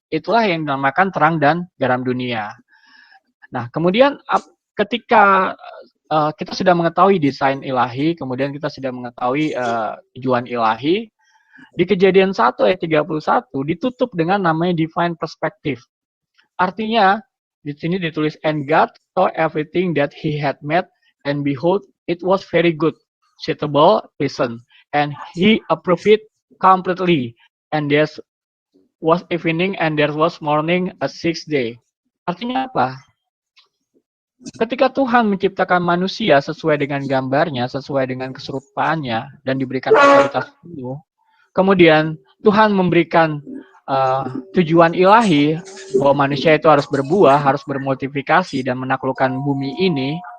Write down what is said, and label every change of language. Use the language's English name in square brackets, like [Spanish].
[Indonesian] Itulah yang dinamakan terang dan garam dunia. Nah, kemudian ketika kita sudah mengetahui desain ilahi, kemudian kita sudah mengetahui tujuan ilahi, di Kejadian 1 ayat 31 ditutup dengan namanya divine perspective. Artinya, di sini ditulis, [English] and God saw everything that he had made, and behold, it was very good, suitable, pleasant, and he approved it completely. And there was evening, and there was morning, a sixth day. [Indonesian] Artinya apa? Ketika Tuhan menciptakan manusia sesuai dengan gambarnya, sesuai dengan keserupaannya, dan diberikan otoritas penuh, kemudian Tuhan memberikan tujuan ilahi bahwa manusia itu harus berbuah, harus bermultiplikasi dan menaklukkan bumi ini.